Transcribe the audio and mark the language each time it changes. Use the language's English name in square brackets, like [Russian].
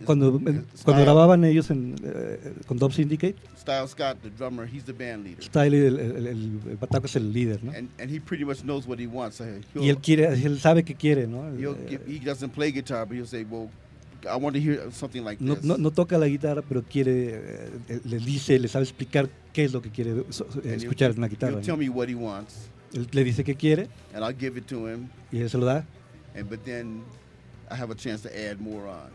[Spanish] Cuando grababan ellos con Dub Syndicate. [English] Style Scott, the drummer, he's the band leader. [Spanish] Style, el bataco es el líder, ¿no? [English] And he pretty much knows what he wants. [Spanish] Y él sabe qué quiere, ¿no? [English] He doesn't play guitar, but he'll say, "Well, I want to hear something like this." [Spanish] No toca la guitarra, pero quiere. Le dice, le sabe explicar qué es lo que quiere escuchar en la guitarra. [English] He'll tell me what he wants. [Spanish] Le dice qué quiere. [English] And I'll give it to him. [Spanish] Y él se lo da. [English] And but then I have a chance to add more on.